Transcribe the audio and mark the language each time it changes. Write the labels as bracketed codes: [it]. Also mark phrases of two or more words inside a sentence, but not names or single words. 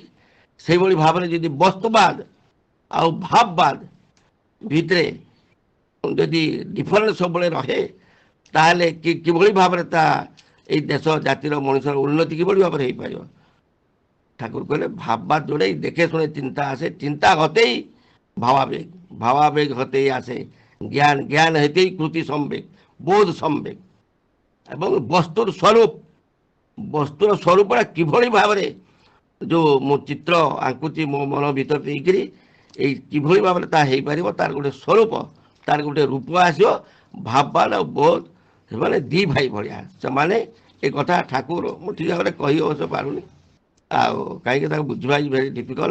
[or] ସେଇଭଳି ଭାବରେ ଯଦି ବସ୍ତୁବାଦ ଆଉ ଭାବବାଦ ଭିତରେ ଯଦି ଡିଫରେନ୍ସ ସବୁବେଳେ ରହେ ତାହେଲେ କିଭଳି ଭାବରେ ତା ଏଇ ଦେଶ ଜାତିର ମଣିଷର ଉନ୍ନତି କିଭଳି ଭାବରେ ହେଇପାରିବ? ଠାକୁର କହିଲେ ଭାବବାଦ ଯୋଡ଼େଇ ଦେଖେ ଶୁଣେ ଚିନ୍ତା ଆସେ, ଚିନ୍ତା [bn] হতেই ভাবাবেগ, ভাবাবেগ হতেই আসে জ্ঞান, জ্ঞান হতেই কৃতি সম্বেগ, [or] ବୋଧ ସମ୍ବେଗ। ଏବଂ ବସ୍ତୁର ସ୍ୱରୂପଟା କିଭଳି ଭାବରେ ଯେଉଁ ମୁଁ ଚିତ୍ର ଆଙ୍କୁଛି ମୋ ମନ ଭିତରେ ଦେଇକରି, ଏଇ କିଭଳି ଭାବରେ ତାହା ହେଇପାରିବ, ତାର ଗୋଟେ ସ୍ୱରୂପ, ତାର ଗୋଟେ ରୂପ ଆସିବ। ଭାବବାଦ ଆଉ ବୋଧ ସେମାନେ ଦି ଭାଇ ଭଳିଆ, ସେମାନେ ଏ କଥା ଠାକୁର ମୁଁ ଠିକ ଭାବରେ କହି ଅବଶ୍ୟ ପାରୁନି, ଆଉ କାହିଁକି ତାକୁ ବୁଝିବା [en] is very difficult.